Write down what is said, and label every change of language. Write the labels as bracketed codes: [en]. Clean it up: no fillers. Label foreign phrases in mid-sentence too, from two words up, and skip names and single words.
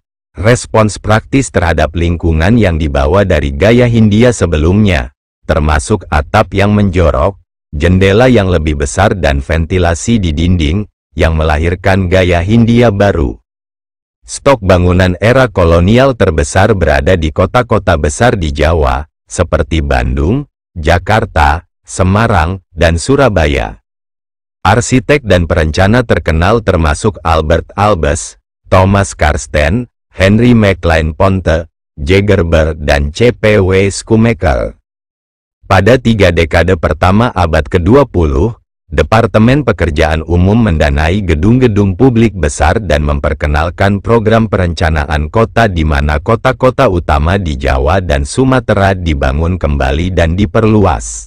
[id] Respons praktis terhadap lingkungan yang dibawa dari gaya Hindia sebelumnya, termasuk atap yang menjorok, jendela yang lebih besar dan ventilasi di dinding, yang melahirkan gaya Hindia baru. Stok bangunan era kolonial terbesar berada di kota-kota besar di Jawa, seperti Bandung, Jakarta, Semarang, dan Surabaya. Arsitek dan perencana terkenal termasuk Albert Albes, Thomas Karsten, Henry McLean Ponte, J. Gerber, dan C.P.W. Schumacher. Pada 3 dekade pertama abad ke-20, Departemen Pekerjaan Umum mendanai gedung-gedung publik besar dan memperkenalkan program perencanaan kota di mana kota-kota utama di Jawa dan Sumatera dibangun kembali dan diperluas.